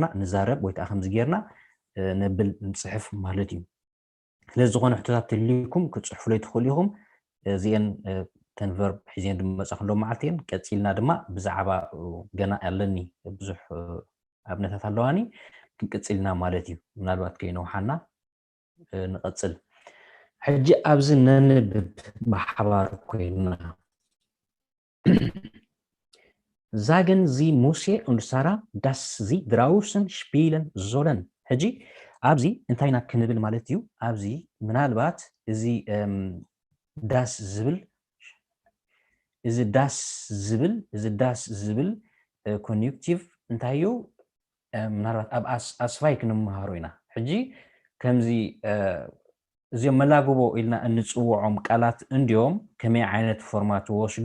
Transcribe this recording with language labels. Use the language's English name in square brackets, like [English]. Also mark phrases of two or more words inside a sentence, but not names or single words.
[Tigrinya] ንዛረብ ወይ ከዓ ከምዚ ጌርና ነብል ንፅሕፍ ማለት እዩ ስለዚ ዝኾነ ሕቶታት ተልይኩም ክትፅሕፍሉ ትኽእሉ ኢኹም እዚአን ተንቨርብ ሒዘን ድመፃኽሎም መዓልተን ቀፂልና ድማ ብዛዕባ ገና ኣለኒ ብዙሕ ኣብነታት ኣለዋኒ ክንቅፅልና ማለት እዩ ምናልባት ከይነውሓና ንቐፅል ሕጂ ኣብዚ ነንብብ ብሓባር ኮይንና [German] sagen sie Mose und Sarah dass sie draußen spielen sollen [Tigrinya] ሕጂ ኣብዚ እንታይ ኢና ክንብል ማለት እዩ ኣብዚ ምናልባት እዚ ዳስ ዝብል ኮኔክቲቭ እንታይ እዩ ምናልባት ኣብ ኣስፋይ ክንመሃሮ ኢና ሕጂ ከምዚ እዚኦም መላግቦ ኢልና እንፅውዖም ቃላት እንዲዮም ከመይ ዓይነት ፎርማት ወስዱ